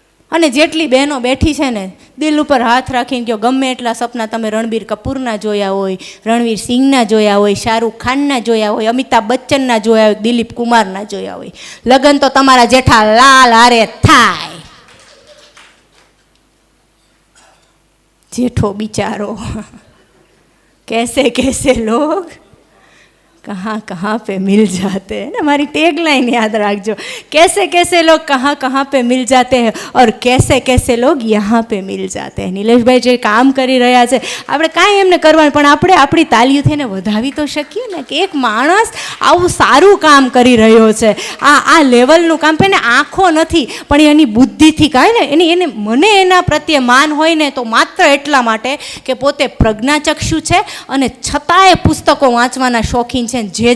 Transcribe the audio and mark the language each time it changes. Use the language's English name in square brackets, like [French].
[Gujarati] અને જેટલી બહેનો બેઠી છે ને, દિલ ઉપર હાથ રાખીને કહો, ગમે એટલા સપના તમે રણબીર કપૂરના જોયા હોય, રણવીર સિંહના જોયા હોય, શાહરૂખ ખાનના જોયા હોય, અમિતાભ બચ્ચનના જોયા હોય, દિલીપ કુમારના જોયા હોય, લગ્ન તો તમારા જેઠા લાલ હારે થાય. જેઠો બિચારો [Hindi] कैसे लोग कहाँ पे मिल जाते हैं ना. हमारी टैग लाइन याद रखजो, कैसे लोग कहाँ पे मिल जाते हैं और कैसे लोग यहाँ पे मिल जाते हैं. [Gujarati] નિલેશભાઈ જે કામ કરી રહ્યા છે, આપણે કાંઈ એમને કરવાનું, પણ આપણે આપણી તાલીઓથી એને વધાવી તો શકીએ ને કે એક માણસ આવું સારું કામ કરી રહ્યો છે, આ લેવલનું કામ. એને આંખો નથી પણ એની બુદ્ધિથી કાંઈ ને એને મને એના પ્રત્યે માન હોય ને તો માત્ર એટલા માટે કે પોતે પ્રજ્ઞાચક્ષુ છે અને છતાંય પુસ્તકો વાંચવાના શોખીન છે.